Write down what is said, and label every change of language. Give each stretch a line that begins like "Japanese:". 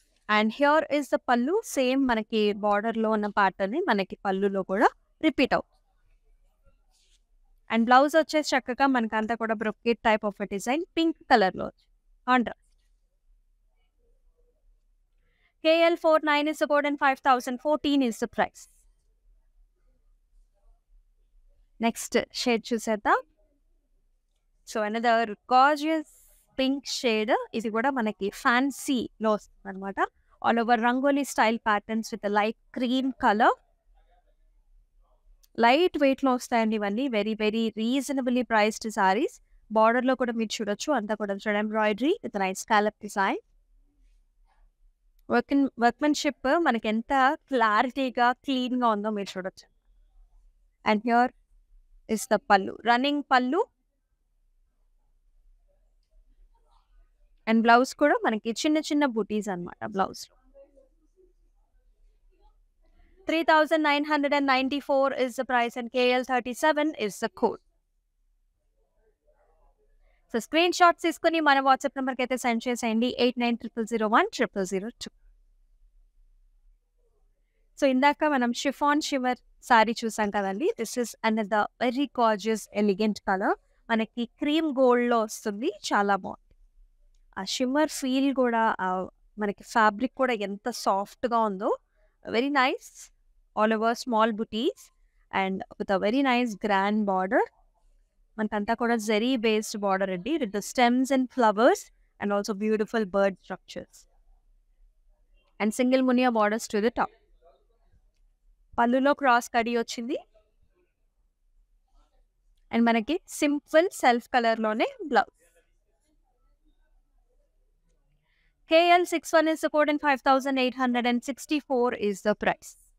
Telugu: And here is the పల్లు. Same మనకి బార్డర్‌లో ఉన్న ప్యాటర్న్ మనకి పల్లులో కూడా రిపీట్ అవుతుంది. అండ్ బ్లౌజ్ వచ్చేసి చక్కగా మనకంతా కూడా brocade type of design pink కలర్‌లో contrast.
English: KL49 is the code and 5014 is the price.
Telugu: Next shade చూసేద్దాం. So another gorgeous pink shade. ఇది కూడా మనకి ఫ్యాన్సీలో వస్తుంది అనమాట. All over rangoli style patterns with light cream colour. Light వెయిట్లో వస్తాయండి ఇవన్నీ. Very very reasonably priced saris. బార్డర్లో కూడా మీరు చూడొచ్చు. అంతా కూడా embroidery with nice scallop design. Workmanship మనకి ఎంత క్లారిటీగా, క్లీన్గా ఉందో మీరు చూడొచ్చు. అండ్ హియర్ ఇస్ ద పల్లు. రన్నింగ్ పల్లు అండ్ బ్లౌజ్ కూడా మనకి చిన్న చిన్న బూటీస్ అనమాట బ్లౌజ్లో.
English: 3994 is the price and KL37 is the code.
Telugu: So screen shots తీసుకుని మన వాట్సాప్ నెంబర్కి అయితే సెండ్ చేసేయండి 8900010002. సో ఇందాక మనం షిఫాన్ షిమర్ సారీ చూసాం కదండి. This is another very gorgeous elegant colour. మనకి క్రీమ్ గోల్డ్లో వస్తుంది. చాలా బాగుంది. ఆ షిమ్మర్ ఫీల్ కూడా మనకి ఫ్యాబ్రిక్ కూడా ఎంత సాఫ్ట్గా ఉందో. Very nice.
English: All over small butis and with a very nice grand border. మనకంతా కూడా zari based border అండి with the stems and flowers and also beautiful bird structures and single munia borders to the top.
Telugu: పళ్ళులో cross కడి వచ్చింది and మనకి simple self కలర్లోనే blouse.
English: KL61 is the code and 5864 is the price.